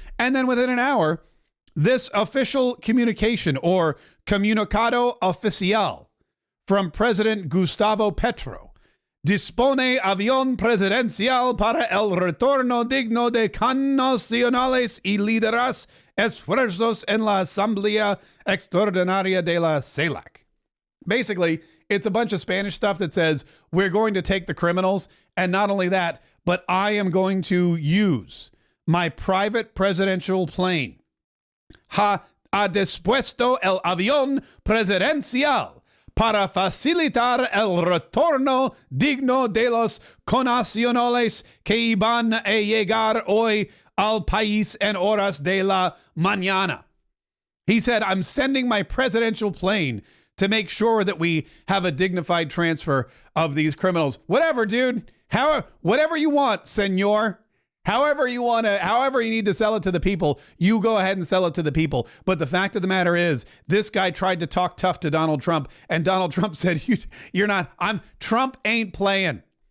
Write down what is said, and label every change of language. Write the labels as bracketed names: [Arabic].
[English] And then within an hour, this official communication or [Spanish] comunicado oficial from President Gustavo Petro dispone avión presidencial para el retorno digno de connacionales y lideras esfuerzos en la Asamblea Extraordinaria de la CELAC. [English] Basically, it's a bunch of Spanish stuff that says, we're going to take the criminals. And not only that, but I am going to use my private presidential plane. [Spanish] Ha dispuesto el avión presidencial para facilitar el retorno digno de los connacionales que iban a llegar hoy al país en horas de la mañana. [English] He said, I'm sending my presidential plane to make sure that we have a dignified transfer of these criminals. Whatever, dude. Whatever you want, senor. However you need to sell it to the people, you go ahead and sell it to the people. But the fact of the matter is, this guy tried to talk tough to Donald Trump, and Donald Trump said, Trump ain't playing.